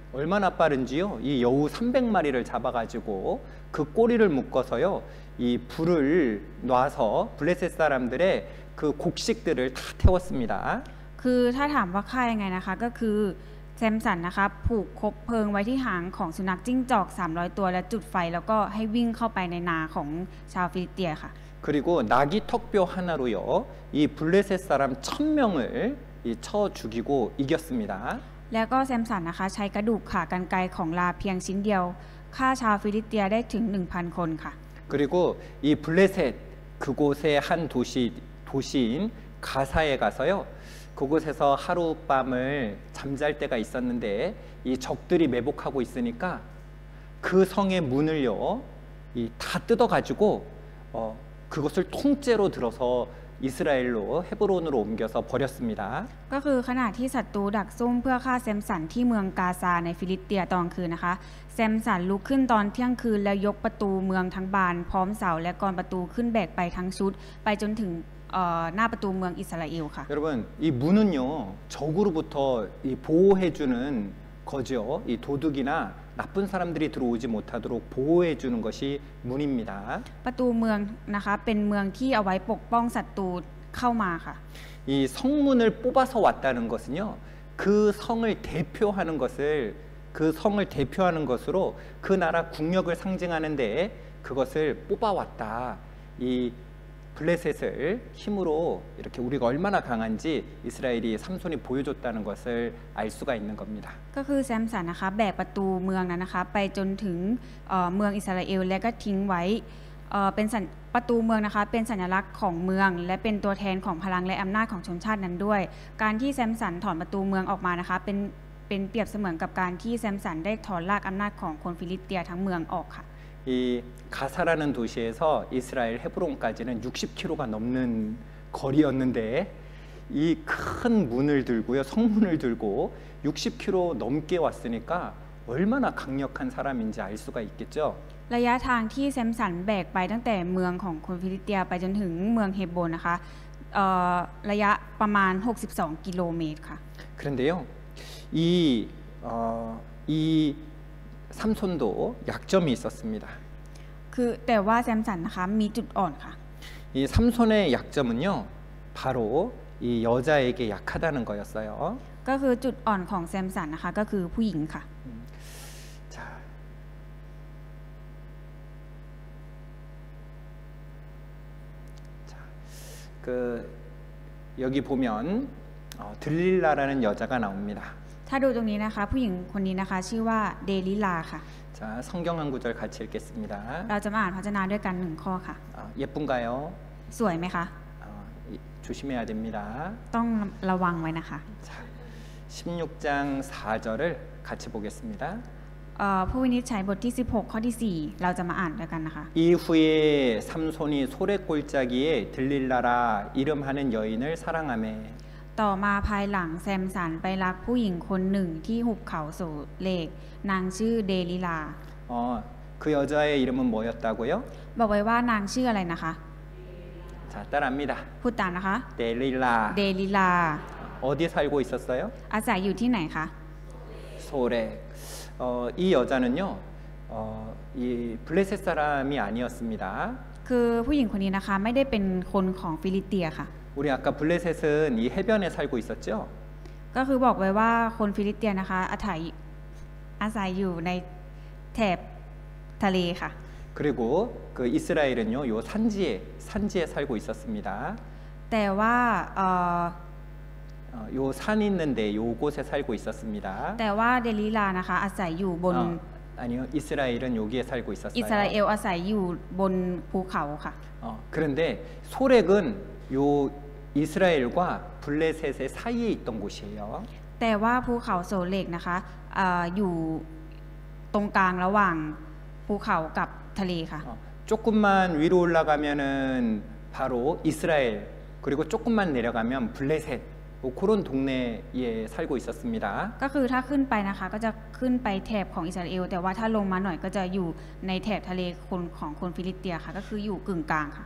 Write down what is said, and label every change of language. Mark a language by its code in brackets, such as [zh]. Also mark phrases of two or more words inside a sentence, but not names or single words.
[ko] 얼마나 빠른지요. 이 여우 300마리를 잡아가지고 그 꼬리를 묶어서요. 이 불을 놔서 블레셋 사람들의 그 곡식들을 다 태웠습니다. [th] คือถ้าถามว่าฆ่ายังไงนะคะก็คือแซมสันนะคะผูกคบเพลิงไว้ที่หางของสุนัขจิ้งจอก300 ตัวและจุดไฟแล้วก็ให้วิ่งเข้าไปในนาของชาวฟิลิสเตียค่ะ [ko] 그리고 나귀 턱뼈 하나로요. 이 블레셋 사람 1000명을 쳐 죽이고 이겼습니다. [th] แล้วก็แซมสันนะคะใช้กระดูกขากรรไกรของลาเพียงชิ้นเดียวฆ่าชาวฟิลิสเตียได้ถึง 1,000 คนค่ะ [ko] 그리고 이 블레셋 그곳의 한 도시인 가사에 가서요. 그곳에서 하룻밤을 잠잘 때가 있었는데 이 적들이 매복하고 있으니까 그 성의 문을요. 다 뜯어가지고 그것을 통째로 들어서 이스라엘로 헤브론으로 옮겨서 버렸습니다. [th] ก็คือขณะที่ศัตรูดักซุ่มเพื่อฆ่าแซมสันที่เมืองกาซาในฟิลิสเตียตอนคืนนะคะแซมสันลุกขึ้นตอนเที่ยงคืนแล้วยกประตูเมืองทั้งบานพร้อมเสาและกรประตูขึ้นแบกไปทั้งชุดไปจนถึงหน้าประตูเมืองอิสราเอลค่ะ [ko] 여러분 이 문은요 적으로부터 이 보호해주는 거죠. 이 도둑이나 나쁜 사람들이 들어오지 못하도록 보호해주는 것이 문입니다. [th] ประตูเมืองนะคะเป็นเมืองที่เอาไว้ปกป้องศัตรูเข้ามาค่ะ [ko] 이 성문을 뽑아서 왔다는 것은요 그 성을 대표하는 것으로 그 나라 국력을 상징하는데 그것을 뽑아왔다. 이 블레셋을 힘으로 이렇게 우리가 얼마나 강한지 이스라엘이 삼손이 보여줬다는 것을 알 수가 있는 겁니다. [th] ก็คือแซมสันนะคะแบกประตูเมืองนั้นนะคะไปจนถึงเมืองอิสราเอลและก็ทิ้งไว้เป็นประตูเมืองนะคะเป็นสัญลักษณ์ของเมืองและเป็นตัวแทนของพลังและอำนาจของชนชาตินั้นด้วยการที่แซมสันถอนประตูเมืองออกมานะคะเป็นเปรียบเสมือนกับการที่แซมสันได้ถอนรากอำนาจของคนฟิลิสเตียทั้งเมืองออกค่ะ [ko] 이 가사라는 도시에서 이스라엘 헤브론까지는 60km가 넘는 거리였는데 이 큰 문을 들고요 성문을 들고 60km 넘게 왔으니까 얼마나 강력한 사람인지 알 수가 있겠죠. [th] ระยะทางที่แซมสันแบกไปตั้งแต่เมืองของคนฟิลิสเตียไปจนถึงเมืองเฮบโรนนะคะระยะประมาณ62 กิโลเมตรค่ะ [ko] 그런데요 이 삼손도 약점이 있었습니다. [th] คือแต่ว่าแซมสันนะคะมีจุดอ่อนค่ะ [ko] 이 삼손의 약점은요 바로 이 이 여자에게 약하다는 거였어요. [th] ก็คือจุดอ่อนของแซมสันนะคะก็คือผู้หญิงค่ะ [ko] 자, 자, 그 여기 보면 들릴라라는 여자가 나옵니다. [th] ถ้าดูตรงนี้นะคะผู้หญิงคนนี้นะคะชื่อว่าเดลิลาค่ะ [ko] 자, 성경 한 구절 같이 읽겠습니다. [th] เราจะมาอ่านพระชนะด้วยกันหนึ่งข้อค่ะ [ko] 예쁜가요? [th] สวยไหมคะ [ko] 조심해야 됩니다. [th] ต้องระวังไว้นะคะ [ko] 자, 16장 4절을 같이 보겠습니다. [th] ผู้วินิจฉัยบทที่ 16 ข้อที่ 4 เราจะมาอ่านด้วยกันนะคะ [ko] 이후에 삼손이 소래골짜기에 들릴라라 이름하는 여인을 사랑하매 [th] ต่อมาภายหลังแซมสันไปรักผู้หญิงคนหนึ่งที่หุบเขาโสเลกนางชื่อเดลิลา [ko] 그 여자의 이름은 뭐였다고요? [th] บอกไว้ว่านางชื่ออะไรนะคะ [ko] 자, 따라합니다. [th] พูดตามนะคะ [ko] 델릴라. [th] เดลิลา [ko] 어디 살고 있었어요? [th] อาศัยอยู่ที่ไหนคะ [ko] 소래. 이 여자는요, 이 블레셋 사람이 아니었습니다. [th] คือผู้หญิงคนนี้นะคะไม่ได้เป็นคนของฟิลิสเตียค่ะ [ko] 우리 아까 블레셋은 이 해변에 살고 있었죠? [th] ก็คือบอกไว้ว่าคนฟิลิสเตียนะคะอาศัยอยู่ในแถบทะเลค่ะ [ko] 그리고 그 이스라엘은요, 요 산지에 살고 있었습니다. [th] แต่ว่า [ko] 요 산 있는데 요곳에 살고 있었습니다. [th] แต่ว่าเดลิลานะคะอาศัยอยู่บน [ko] 아니요, 이스라엘은 여기에 살고 [th] อิสราเอ [ko] 있었어요. [th] ลอาศัยอยู่บนภูเขาค่ะ [ko] 그런데 소렉은 요 이스라엘과 블레셋의 사이에 있던 곳이에요. [th] แต่ว่าภูเขาโสเลกนะคะอยู่ตรงกลางระหว่างภูเขากับทะเลค่ะ [ko] 조금만 위로 올라가면은 바로 이스라엘, 그리고 조금만 내려가면 블레셋, 뭐 그런 동네에 살고 있었습니다. [th] ก็คือถ้าขึ้นไปนะคะก็จะขึ้นไปแถบของอิสราเอลแต่ว่าถ้าลงมาหน่อยก็จะอยู่ในแถบทะเลของคนฟิลิสเตียค่ะก็คืออยู่กึ่งกลางค่ะ